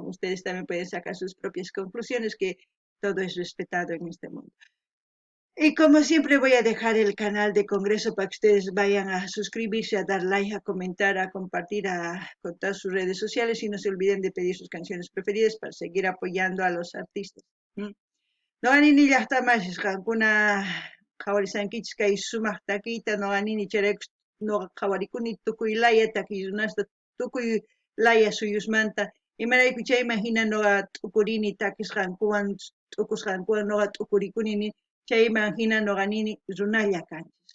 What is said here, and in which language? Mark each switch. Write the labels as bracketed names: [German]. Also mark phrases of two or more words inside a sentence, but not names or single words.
[Spanish] Ustedes también pueden sacar sus propias conclusiones, que todo es respetado en este mundo. Y como siempre voy a dejar el canal de Congreso para que ustedes vayan a suscribirse, a dar like, a comentar, a compartir, a contar sus redes sociales y no se olviden de pedir sus canciones preferidas para seguir apoyando a los artistas. [Quechua] No ganini llaqtamas qankuna qhawarisankichis kay sumaq takiyta noqanini chayraykus noqa qhawarikuni tukuy laya takiykunasta tukuy laya suyusmanta imarayku chayman hina noqa t'ukurini takisqankuwan t'ukusqankuwan noqa t'ukurikuni chayman hina noqanini runalla kanchis.